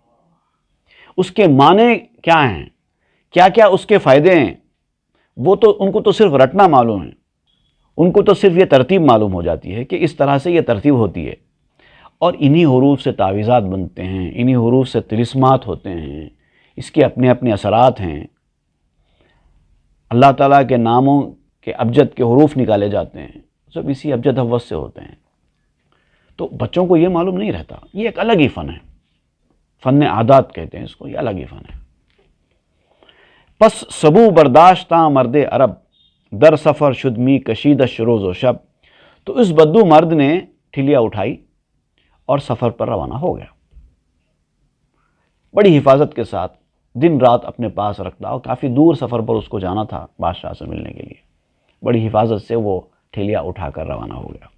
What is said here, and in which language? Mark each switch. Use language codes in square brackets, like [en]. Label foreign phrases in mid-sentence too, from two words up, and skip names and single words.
[ur] اس کے معنی کیا ہیں، کیا کیا اس کے فائدے ہیں، وہ تو ان کو تو صرف رٹنا معلوم ہے، ان کو تو صرف یہ ترتیب معلوم ہو جاتی ہے کہ اس طرح سے یہ ترتیب ہوتی ہے، اور انہی حروف سے تعویذات بنتے ہیں، انہی حروف سے طلسمات ہوتے ہیں، اس کے اپنے اپنے اثرات ہیں۔ اللہ تعالیٰ کے ناموں کے ابجد کے حروف نکالے جاتے ہیں، سب اسی ابجد حوض سے ہوتے ہیں۔ تو بچوں کو یہ معلوم نہیں رہتا، یہ ایک الگ ہی فن ہے، فن عادات کہتے ہیں اس کو، یہ الگ ہی فن ہے۔ [fa] پس سبو برداشتاں مرد عرب در سفر شدمی کشیدش روز و شب، [ur] تو اس بدو مرد نے ٹھلیاں اٹھائی اور سفر پر روانہ ہو گیا، بڑی حفاظت کے ساتھ دن رات اپنے پاس رکھتا، اور کافی دور سفر پر اس کو جانا تھا بادشاہ سے ملنے کے لیے، بڑی حفاظت سے وہ ٹھیلیاں اٹھا کر روانہ ہو گیا۔